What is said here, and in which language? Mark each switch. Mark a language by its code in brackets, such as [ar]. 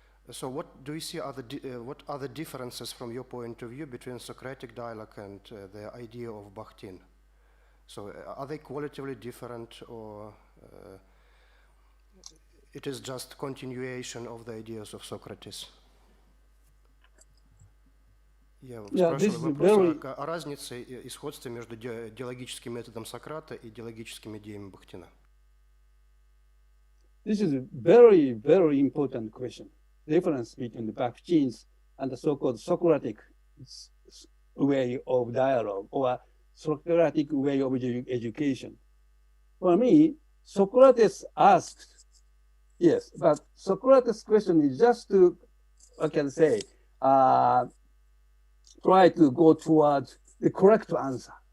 [en] So what do you see what are the differences from your point of view between Socratic dialogue and the idea of Bakhtin? So are they qualitatively different, or it is just continuation of the ideas of Socrates? [ru] Я спрашиваю вопрос о разнице и сходстве между диалогическим методом Сократа и диалогическими идеями Бахтина. [en] This is a very, very important question. Difference between the Bakhtin's and the so-called Socratic way of dialogue or Socratic way of education. For me, Socrates asked, yes, but Socrates' question is just to, I can say, try to go towards the correct answer.